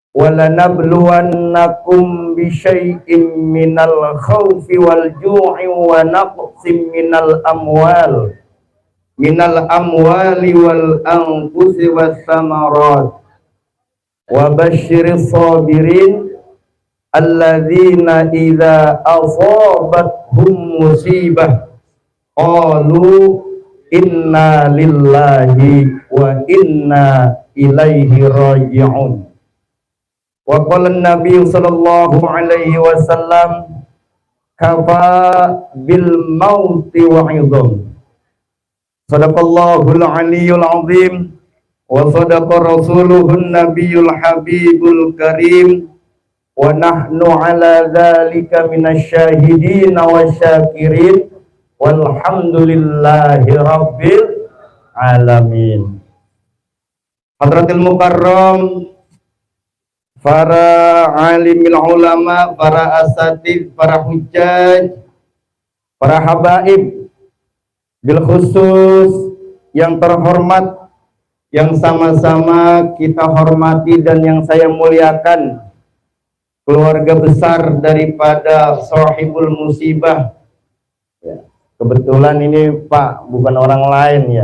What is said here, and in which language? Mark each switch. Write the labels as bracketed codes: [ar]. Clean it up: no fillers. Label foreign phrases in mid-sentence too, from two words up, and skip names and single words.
[ar] ولنبلونكم بشيء من الخوف والجوع ونقص من الأموال والأنفس والثمرات وبشر الصابرين الذين إذا أصابتهم مصيبة قالوا إنا لله وإنا إليه راجعون. وقال النبي صلى الله عليه وسلم كفى بالموت واعظا. صدق الله العلي العظيم وصدق رسوله النبي الحبيب الكريم ونحن على ذلك من الشاهدين والشاكرين والحمد لله رب العالمين. حضرة المكرم, [id] para [ar] عالم العلماء, [id] para asatid, para hujjaj, para habaib, [ar] بالخصوص [id] yang terhormat, yang sama-sama kita hormati dan yang saya muliakan, keluarga besar daripada [ar] صاحب المصيبة. [id] Ya, kebetulan ini Pak bukan orang lain ya.